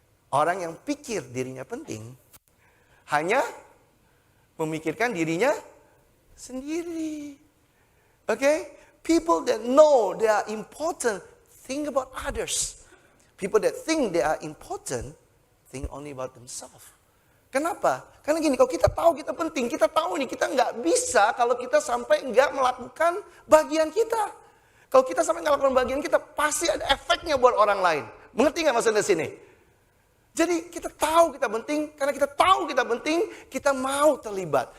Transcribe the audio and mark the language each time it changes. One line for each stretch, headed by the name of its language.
Indonesian: Orang yang pikir dirinya penting hanya memikirkan dirinya sendiri.
English: Okay? People that know they are important think about others. People that think they are important think only about themselves.
Indonesian: Kenapa? Karena gini, kalau kita tahu kita penting, kita tahu nih kita nggak bisa kalau kita sampai nggak melakukan bagian kita. Kalau kita sampai nggak melakukan bagian kita, pasti ada efeknya buat orang lain. Mengerti nggak maksudnya sini? Jadi kita tahu kita penting, karena kita tahu kita penting, kita mau terlibat.